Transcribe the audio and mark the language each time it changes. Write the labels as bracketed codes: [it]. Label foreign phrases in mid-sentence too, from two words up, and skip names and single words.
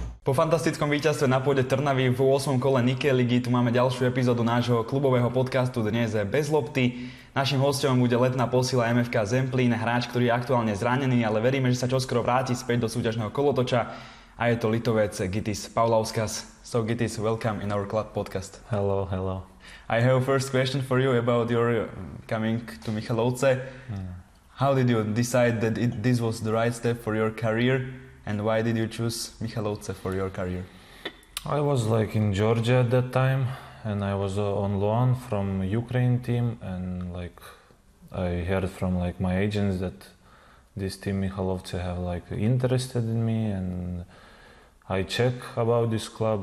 [sk] Po fantastickom víťazstve na pôde Trnavy v 8. kole Nike ligy tu máme ďalšiu epizódu nášho klubového podcastu Dnes bez lopty. Naším hosťom bude letná posila MFK Zemplín, hráč, ktorý je aktuálne zranený, ale veríme, že sa čoskoro vráti späť do súťažného kolotoča. A je to Litovec Gytis Paulauskas. [en] So Gytis, welcome in our club podcast. Hello, hello. I have a first question for you about your coming to Michalovce. How did you decide that this was the right step for your career? And why did you choose Michalovce for your career? I was in Georgia at that time, and I was on loan from Ukraine team, and I heard from my agents that this team Michalovce have interested in me, and I checked about this club.